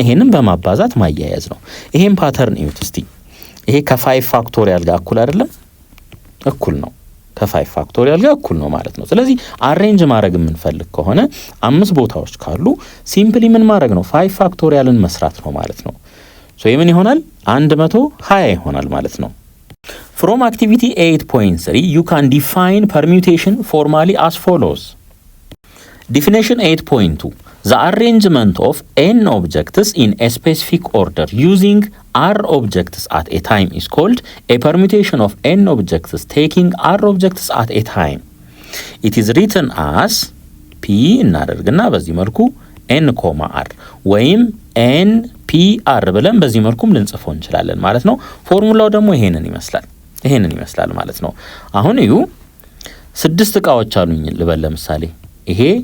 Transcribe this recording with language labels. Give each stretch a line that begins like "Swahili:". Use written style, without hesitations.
Amharic: ይሄንን በማባዛት ማያያዝ ነው። ይሄን ፓተርን እዩት እስቲ። ይሄ ከ5 ፋክቶሪያል ጋር እኩል አይደለም? እኩል ነው። ከ5 ፋክቶሪያል ጋር እኩል ነው ማለት ነው። ስለዚህ አሬንጅ ማድረግ የምንፈልግ ከሆነ 5 ቦታዎች ካሉ ሲምፕሊ ምን ማድረግ ነው? 5 ፋክቶሪያልን መስራት ነው ማለት ነው። ሶ የምን ይሆናል?
English: 120
Amharic: ይሆናል ማለት ነው።
English: From activity 8.3 you can define permutation formally as follows. Definition 8.2 The arrangement of n objects in a specific order using r objects at a time is called a permutation of n objects taking r objects at a time. It is written as
Amharic: p እናደርግና በዚህ መልኩ n, r ወይም n p r ብለን በዚህ መልኩም ልንጽፈው እንችላለን ማለት ነው። ፎርሙላው ደግሞ ይሄንን ይመስላል ማለት ነው። አሁን እዩ 6 እቃዎች አሉኝ ልበል። ለምሳሌ ይሄ